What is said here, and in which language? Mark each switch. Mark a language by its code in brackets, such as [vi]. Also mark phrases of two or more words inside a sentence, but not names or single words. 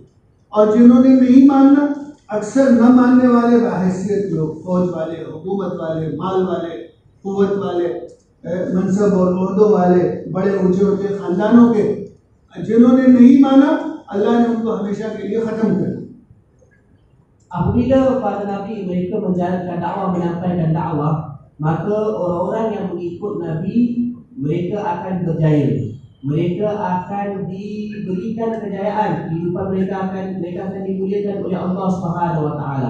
[hi] और जिन्होंने नहीं माना, अक्सर न मानने वाले बाहैसियत लोग, फौज वाले, हुकूमत वाले, माल वाले, कुव्वत वाले, मनसब और ओहदों वाले, बड़े ऊंचे ऊंचे ख़ानदानों के, जिन्होंने नहीं माना, अल्लाह ने उनको हमेशा के लिए ख़त्म कर दिया। [ms] Apabila para Nabi mereka menjalankan dakwah, menyampaikan dakwah, maka orang-orang yang mengikut Nabi mereka akan berjaya. Mereka akan diberikan kejayaan, kehidupan mereka akan dimuliakan oleh [ar] الله سبحانه وتعالى.